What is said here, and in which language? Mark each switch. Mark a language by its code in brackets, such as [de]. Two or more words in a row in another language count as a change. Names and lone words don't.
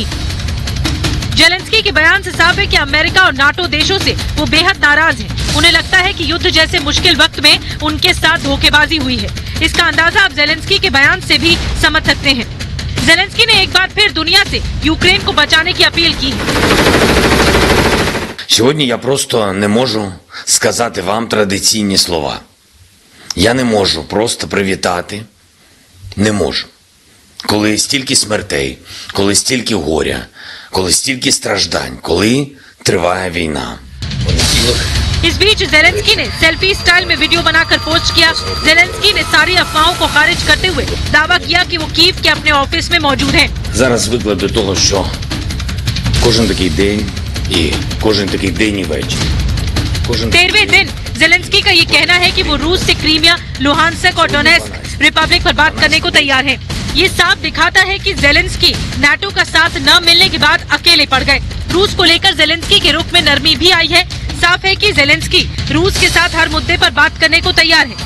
[hi] ज़ेलेंस्की के बयान से साफ है कि अमेरिका और नाटो देशों से वो बेहद नाराज हैं। उन्हें लगता है कि युद्ध जैसे मुश्किल वक्त में उनके साथ धोखेबाजी हुई है। इसका अंदाजा आप ज़ेलेंस्की के बयान से भी समझ सकते हैं। ज़ेलेंस्की ने एक बार फिर दुनिया से यूक्रेन को बचाने की अपील की है। [uk] Сьогодні я просто не можу сказати вам традиційні слова. Я не можу просто привітати. Не можу. Коли стільки смертей, коли стільки горя, коли стільки страждань, коли триває війна. [hi] इस बीच ज़ेलेंस्की ने सेल्फी स्टाइल में वीडियो बनाकर पोस्ट किया। ज़ेलेंस्की ने सारी अफवाहों को खारिज करते हुए दावा किया कि वो कीव के अपने ऑफिस में मौजूद हैं। [uk] Зараз звикли до того, що кожен такий день і кожен такий день і вечір. [hi] 13वें दिन ज़ेलेंस्की का ये कहना है कि वो रूस से क्रीमिया, लुहांस्क और डोनेस्क रिपब्लिक पर बात करने को तैयार है। ये साफ दिखाता है कि ज़ेलेंस्की नाटो का साथ न मिलने के बाद अकेले पड़ गए। रूस को लेकर ज़ेलेंस्की के रुख में नरमी भी आई है। साफ है कि ज़ेलेंस्की रूस के साथ हर मुद्दे पर बात करने को तैयार है।